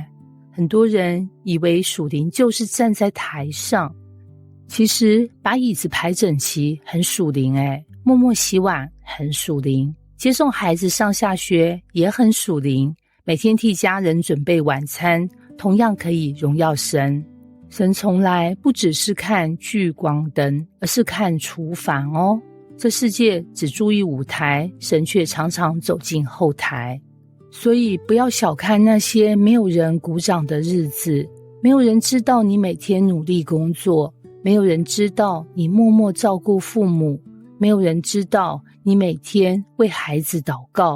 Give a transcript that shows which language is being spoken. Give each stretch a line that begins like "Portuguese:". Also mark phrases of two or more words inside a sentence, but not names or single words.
Chinese: 很多人以為屬靈就是站在台上，其實把椅子排整齊很屬靈，默默洗碗很屬靈，接送孩子上下學也很屬靈，每天替家人準備晚餐同樣可以榮耀神。神從來不只是看聚光燈，而是看廚房哦。這世界只注意舞台，神卻常常走進後台。所以不要小看那些沒有人鼓掌的日子，沒有人知道你每天努力工作，沒有人知道你默默照顧父母，沒有人知道你每天為孩子禱告。